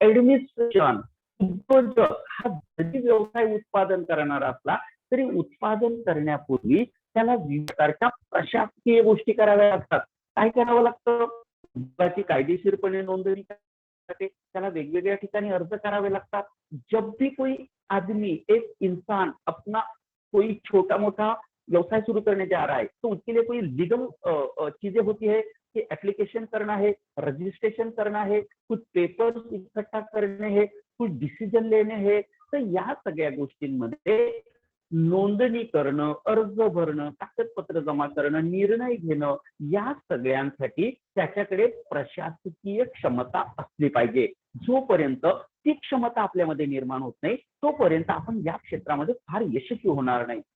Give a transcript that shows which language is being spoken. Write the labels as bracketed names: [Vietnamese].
[Marathi] Administration, उद्योजक हा जरी व्यवसाय उत्पादन करणारा असला तरी उत्पादन करण्यापूर्वी त्याला विविध प्रकारच्या प्रशासकीय गोष्टी कराव्या लागतात। काय करावं लागतं? त्याची कायदेशीरपणे नोंदणी त्याला वेगवेगळ्या ठिकाणी अर्ज करावे लागतात। [Hindi] जब भी कोई आदमी, एक इंसान अपना कोई छोटा मोटा व्यवसाय शुरू करने जा रहा है तो उसके लिए कोई लीगल चीजें होती है कि एप्लीकेशन करना है, रजिस्ट्रेशन करना है, कुछ पेपर्स इकट्ठा करने हैं, कुछ डिसिजन लेने हैं। [Marathi] तर या सगळ्या गोष्टींमध्ये नोंदणी करणं, अर्ज भरणं, कागदपत्र जमा करणं, निर्णय घेणं, या सगळ्यांसाठी त्याच्याकडे प्रशासकीय क्षमता असली पाहिजे। जोपर्यंत ती क्षमता आपल्यामध्ये निर्माण होत नाही तोपर्यंत आपण या क्षेत्रामध्ये फार यशस्वी होणार नाही।